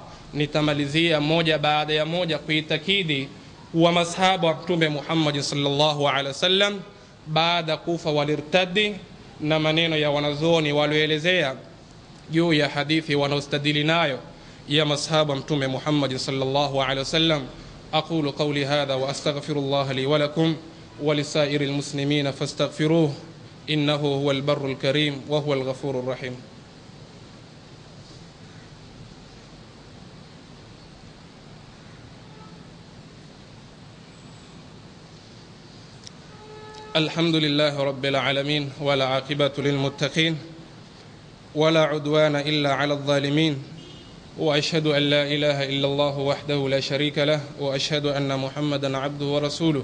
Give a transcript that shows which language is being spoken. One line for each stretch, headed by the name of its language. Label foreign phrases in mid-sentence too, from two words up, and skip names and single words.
Swahili: Nitamalizia moja baada ya moja kuitakidi kuwa masahaba wa Mtume Muhammad
Arabic: صلى الله عليه وسلم
Swahili: baada kufa walirtadi, na maneno ya wanazuoni walioelezea juu ya hadithi wanaostadili nayo ya masahaba Mtume Muhammad
Arabic: صلى الله عليه وسلم. أقول قولي هذا وأستغفر الله لي ولكم ولسائر المسلمين فاستغفروه إنه هو البر الكريم وهو الغفور الرحيم. الحمد لله رب العالمين ولا عاقبة للمتقين ولا عدوان إلا على الظالمين، وأشهد أن لا إله إلا الله وحده لا شريك له، وأشهد أن محمدا عبده ورسوله.